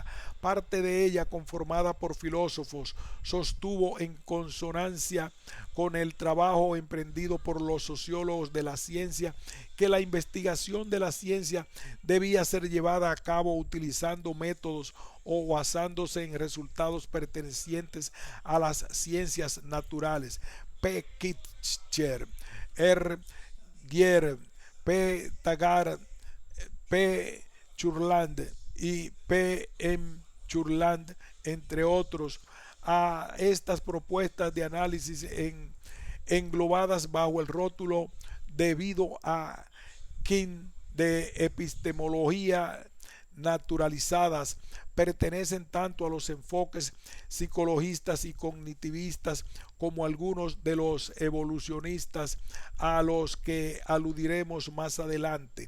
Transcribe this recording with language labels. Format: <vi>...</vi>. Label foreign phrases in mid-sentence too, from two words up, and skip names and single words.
<es>Parte de ella, conformada por filósofos, sostuvo, en consonancia con el trabajo emprendido por los sociólogos de la ciencia, que la investigación de la ciencia debía ser llevada a cabo utilizando métodos o basándose en resultados pertenecientes a las ciencias naturales. P. Kitcher, R. Gier, P. Taggart, P. Churland y P. M. Churland, entre otros, a estas propuestas de análisis englobadas bajo el rótulo debido a King de epistemología naturalizadas, pertenecen tanto a los enfoques psicologistas y cognitivistas como algunos de los evolucionistas, a los que aludiremos más adelante.</es>